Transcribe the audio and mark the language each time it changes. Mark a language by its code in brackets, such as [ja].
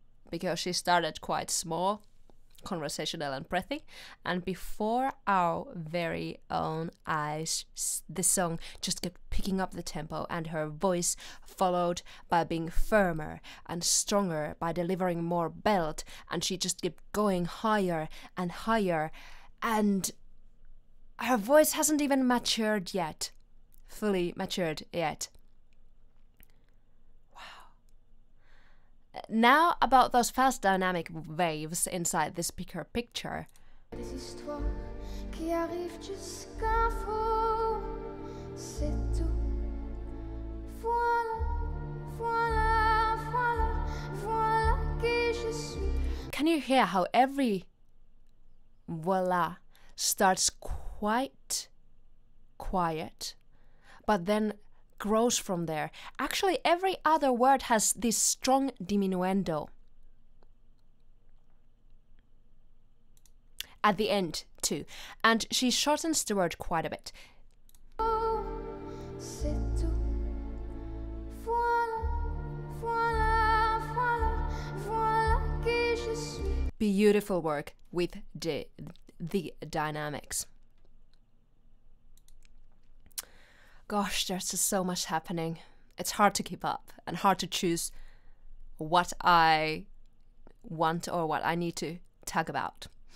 [en] because she started quite small, conversational and breathy, and before our very own eyes, the song just kept picking up the tempo, and her voice followed by being firmer and stronger, by delivering more belt, and she just kept going higher and higher, and her voice hasn't even matured yet, fully matured yet. Now about those fast dynamic waves inside this bigger picture. [fr] Des histoires qui arrivent jusqu'à faux, c'est tout. Voilà, voilà, voilà, voilà qui je suis. [en] Can you hear how every voila starts quite quiet, but then grows from there? Actually, every other word has this strong diminuendo at the end too, and she shortens the word quite a bit. [fr] Oh, c'est tout. Voilà, voilà, voilà, voilà qui je suis. [en] Beautiful work with the dynamics. Gosh, there's just so much happening. It's hard to keep up and hard to choose what I want or what I need to talk about.